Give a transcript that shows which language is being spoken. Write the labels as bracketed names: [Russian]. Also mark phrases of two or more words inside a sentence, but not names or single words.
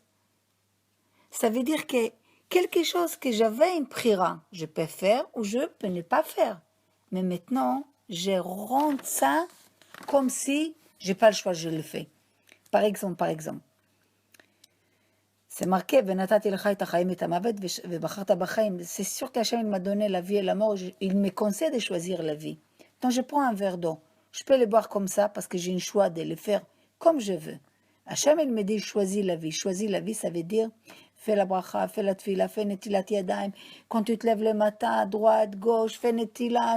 [French] Ça veut dire que quelque chose que j'avais une prira, je peux faire ou je peux ne pas faire. Mais maintenant, je rends ça comme si j'ai pas le choix, je le fais. Par exemple, c'est marqué, [Hebrew] ונתתי לך את החיים את המוות ובחרת בחיים. [French] C'est sûr qu'Hachem m'a donné la vie et la mort, il me conseille de choisir la vie. Donc je prends un verre d'eau, je peux le boire comme ça parce que j'ai un choix de le faire comme je veux. Hachem, il me dit, choisis la vie. Choisis la vie, ça veut dire, fais la bracha, fais la tefila, fais [Hebrew] נטילת ידיים. [French] Quand tu te lèves le matin, droite, gauche, fais netilat.